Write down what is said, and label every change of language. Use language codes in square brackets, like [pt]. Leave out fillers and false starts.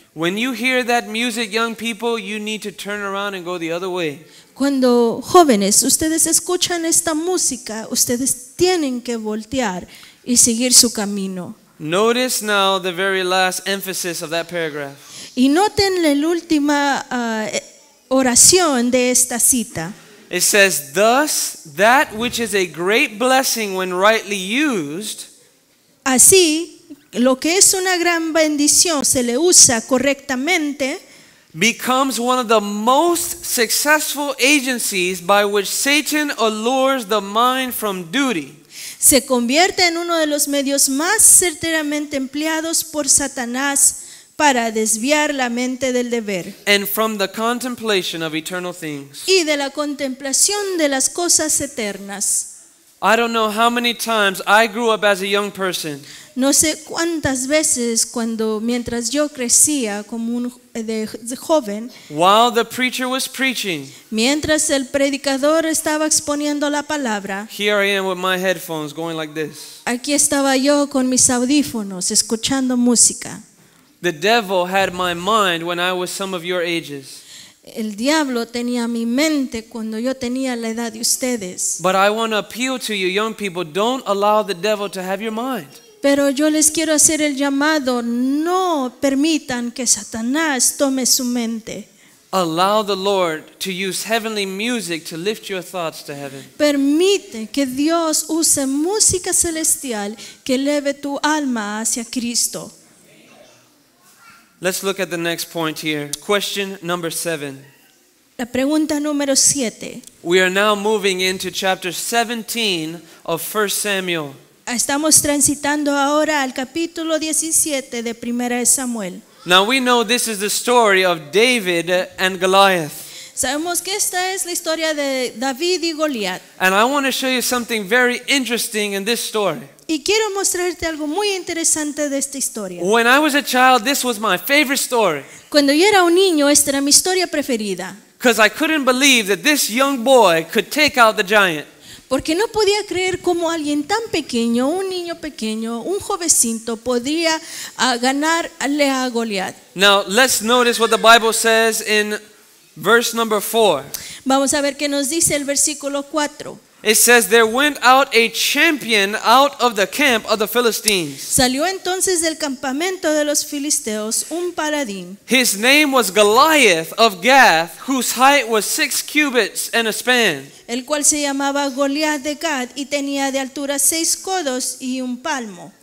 [en] When you hear that music, young people, you need to turn around and go the other way. [es] Cuando jóvenes ustedes escuchan esta música, ustedes tienen que voltear y seguir su camino. [en] Notice now the very last emphasis of that paragraph. [es] Y noten la última oración de esta cita. [en] It says, thus, that which is a great blessing when rightly used, [es] Así, lo que es una gran bendición se le usa correctamente, [en] becomes one of the most successful agencies by which Satan allures the mind from duty. [es] se convierte en uno de los medios más certeramente empleados por Satanás para desviar la mente del deber [en] And from the contemplation of eternal things. [es] y de la contemplación de las cosas eternas. [en] I don't know how many times I grew up as a young person, [es] No sé cuántas veces mientras yo crecía como de joven, [en] while the preacher was preaching, [es] mientras el predicador estaba exponiendo la palabra, [en] here I am with my headphones going like this. [es] aquí estaba yo con mis audífonos escuchando música. [en] The devil had my mind when I was some of your ages. [es] El diablo tenía mi mente cuando yo tenía la edad de ustedes. [en] But I want to appeal to you, young people, don't allow the devil to have your mind. [es] Pero yo les quiero hacer el llamado, no permitan que Satanás tome su mente. [en] Allow the Lord to use heavenly music to lift your thoughts to heaven. [es] Permite que Dios use música celestial que eleve tu alma hacia Cristo. [en] Let's look at the next point here. Question number 7. [es] La pregunta número 7. [en] We are now moving into chapter 17 of 1 Samuel. [es] Estamos transitando ahora al capítulo 17 de Primera de Samuel. [en] Now we know this is the story of David and Goliath. [es] Sabemos que esta es la historia de David y Goliat. [en] And I want to show you something very interesting in this story. [es] Y quiero mostrarte algo muy interesante de esta historia. [en] When I was a child, this was my favorite story. [es] Cuando yo era un niño, esta era mi historia preferida. [en] Because I couldn't believe that this young boy could take out the giant. [es] Porque no podía creer cómo alguien tan pequeño, un niño pequeño, un jovencito, podría ganarle a Goliat. [en] Now, let's notice what the Bible says in verse number 4. [es] Vamos a ver qué nos dice el versículo 4. [en] It says, there went out a champion out of the camp of the Philistines. [es] Salió entonces del campamento de los filisteos un paladín. [en] His name was Goliath of Gath, whose height was 6 cubits and a span. [es] El cual se llamaba Goliat de Gad y tenía de altura 6 codos y un palmo.